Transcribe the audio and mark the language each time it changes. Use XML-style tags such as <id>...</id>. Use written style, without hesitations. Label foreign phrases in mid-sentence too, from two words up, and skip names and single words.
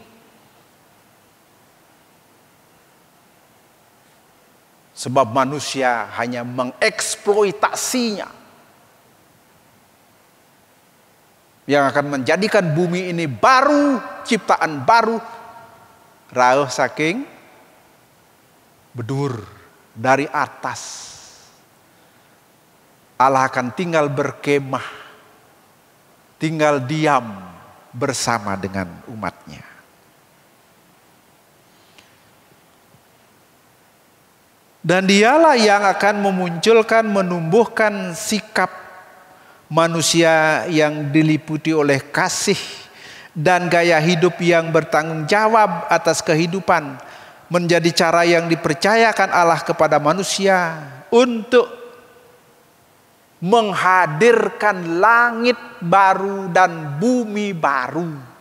<id>Sebab manusia hanya mengeksploitasinya. Yang akan menjadikan bumi ini baru, ciptaan baru.</id> <ban>Rauh saking bedur</ban> <id>dari atas. Allah akan tinggal berkemah, tinggal diam bersama dengan umatnya. Dan dialah yang akan memunculkan, menumbuhkan sikap manusia yang diliputi oleh kasih dan gaya hidup yang bertanggung jawab atas kehidupan, menjadi cara yang dipercayakan Allah kepada manusia untuk menghadirkan langit baru dan bumi baru.</id>